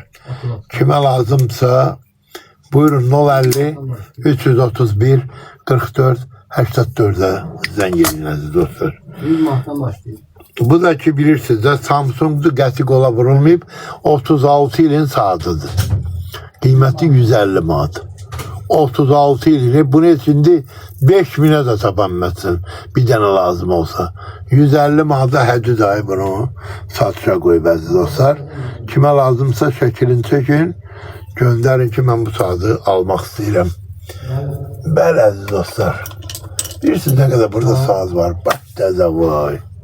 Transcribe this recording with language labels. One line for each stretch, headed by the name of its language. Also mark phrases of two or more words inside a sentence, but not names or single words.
Azerbaijani: Kimə lazımsa buyurun 050 331 44 84'e zəng edin əziz dostlar. 100 manatdan başlayır. Bu da ki bilirsiniz de Samsung'du, qəti qola vurulmayıb 36 ilin saatıdır. Qiyməti 150 manat. 36 ilini bunu şimdi 5000'e de tapanmazsın. Bir tane lazım olsa. 150 manata hədud ayı bunu satışa koyub əziz dostlar. Kimə lazımsa şəklini çəkin. Göndərin ki mən bu saatı almaq istəyirəm. Bəli əziz dostlar. Bilirsiniz
Turkish: ne kadar burada
Azerbaijani: saat var. Bak təzə vay.